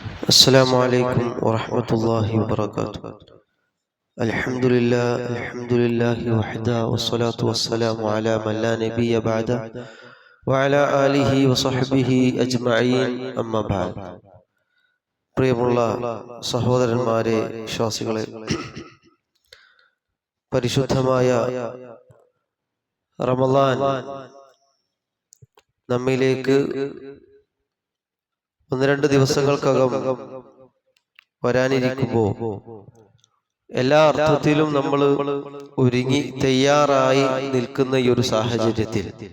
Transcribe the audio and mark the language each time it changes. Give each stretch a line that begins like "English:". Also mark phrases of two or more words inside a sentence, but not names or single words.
Arabic: السلام عليكم ورحمة الله وبركاته. الحمد لله وحده والصلاة والسلام على من لا نبي بعده وعلى آله وصحبه أجمعين أما بعد.
Malayalam: പ്രിയമുള്ള സഹോദരന്മാരെ, വിശ്വാസികളെ, പരിശുദ്ധമായ റമളാൻ നമ്മിലേക്ക് 1-2 ദിവസങ്ങൾക്കകം വരാനിരിക്കുമ്പോൾ എല്ലാ അർത്ഥത്തിലും നമ്മൾ ഒരുങ്ങി തയ്യാറായി നിൽക്കുന്ന ഈ ഒരു സാഹചര്യത്തിൽ